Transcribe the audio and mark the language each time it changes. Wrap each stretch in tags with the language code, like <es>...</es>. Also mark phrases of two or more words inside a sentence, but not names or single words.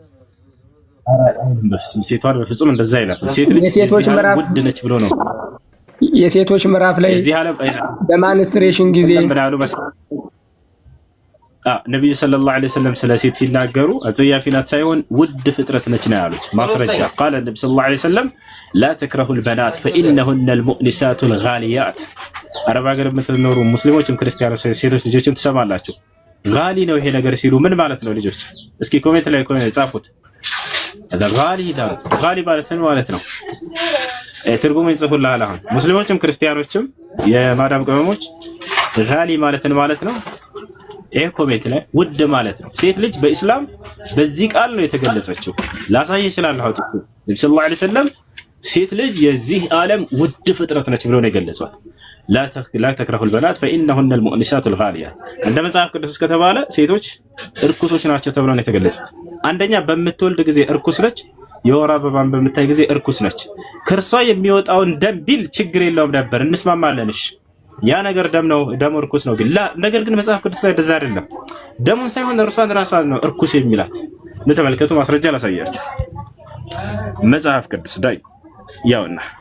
<am>ሴቷን በፍጹም እንደዛ አይላትም። ሴት ልጅ ውድ ነች ብሎ ነው የሴቶች ምዕራፍ ላይ በማንስትሬሽን ጊዜ ነብዩ</am> <ar>صلى الله عليه وسلم</ar> <am>ስለ ሴት ሲናገሩ አጸያፊ ናት ሳይሆን ውድ ፍጥረት ነች ነው ያሉት። ማስረጃ</am> <ar>قال النبي صلى الله عليه وسلم لا تكرهوا البنات فإنهن المؤنسات الغاليات።</ar> <am>አረብ ሀገር የምትኖሩ ሙስሊሞችም ክርስቲያኖች ሴቶች ልጆችም ትሰማላችሁ። ጋሊ ነው ይሄ ነገር ሲሉ ምን ማለት ነው? ልጆች እስኪ ኮሜንት ላይ ጻፉት። ጋሊ ማለት ነው ትርጉሙ ይጽፉልሃል። አሁን ሙስሊሞችም ክርስቲያኖችም የማዳም ቅመሞች ጋሊ ማለት ነው። ይሄ ኮሜንት ላይ ውድ ማለት ነው። ሴት ልጅ በእስላም በዚህ ቃል ነው የተገለጸችው። ላሳየ ይችላል። አሁን ነብዩ</am> <ar>صلى الله عليه وسلم</ar> <am>ሴት ልጅ የዚህ ዓለም ውድ ፍጥረት ነች ብሎ ነው የገለጿት።</am> <ar>لا تكرهوا البنات فإنهن المؤنسات الغاليات።</ar> <am>እንደ መጽሐፍ ቅዱስ ከተባለ ሴቶች እርኩሶች ናቸው ተብሎ ነው የተገለጹት። አንደኛ በምትወልድ ጊዜ እርኩስ ነች። የወር አበባን በምታይ ጊዜ እርኩስ ነች። ከርሷ የሚወጣውን ደም ቢል ችግር የለውም ነበር፣ እንስማማለንሽ። ያ ነገር ደም እርኩስ ነው ግን ነገር ግን መጽሐፍ ቅዱስ ላይ እንደዛ አይደለም። ደሙን ሳይሆን እርሷን ራሷን ነው እርኩስ የሚላት። ተመልከቱ፣ ማስረጃ ላሳያችሁ። መጽሐፍ ቅዱስ ላይ ያውና</am>